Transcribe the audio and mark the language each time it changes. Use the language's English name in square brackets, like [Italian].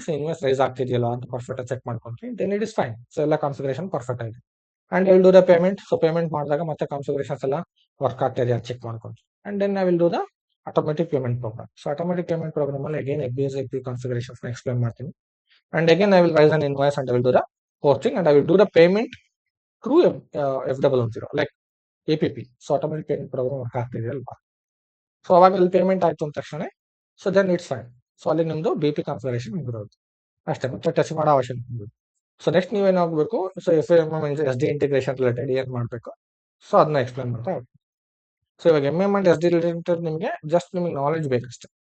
[English] so invoice raise [Kannada] ಆಗ್ತಿದೆಯಲ್ಲ ಅಂತ [English] Perfect check ಮಾಡ್ಕೊಂತೀನಿ. Then it is fine. So ಎಲ್ಲ configuration perfect ಆಗಿದೆ. And I will do the payment. [Kannada] So payment ಮಾಡಿದಾಗ ಮತ್ತೆ configurations ಎಲ್ಲ work ಆಗ್ತಿದೆಯಾ ಅಂತ check ಮಾಡ್ಕೊಂತೀನಿ. [English] And then I will do the automatic payment program. So automatic payment program ಅಲ್ಲಿ again F configurations explain ಮಾಡ್ತೀನಿ. And again, I will raise an invoice and I will do the hosting and I will do the payment through F010, like APP. So automatic payment program work [Kannada] ಆಗ್ತಿದೆ ಅಲ್ವಾ. So ಅವಾಗ ಅಲ್ಲಿ payment ಆಯ್ತು ಅಂದ ತಕ್ಷಣ [English] So then it's fine. [Kannada] So ಅಲ್ಲಿ ನಿಮ್ದು B P configuration ಮುಗಿರೋದು ಅಷ್ಟೇ, ಮತ್ತೆ ಟಚ್ ಮಾಡೋ ಅವಶ್ಯಕತೆ ಇಲ್ಲ. So next ನೀವೇನಾಗಬೇಕು, so S D integration related ಏನ್ ಮಾಡಬೇಕು, ಸೊ ಅದನ್ನ ಎಕ್ಸ್ಪ್ಲೇನ್ ಮಾಡ್ತಾ ಹೋಗ್ತೀನಿ. ಸೊ ಇವಾಗ MM ಅಂಡ್ SD ರಿಲೇಟೆಡ್ ನಿಮಗೆ ಜಸ್ಟ್ ನಿಮಗೆ ನಾಲೆಜ್ ಬೇಕಷ್ಟೇ.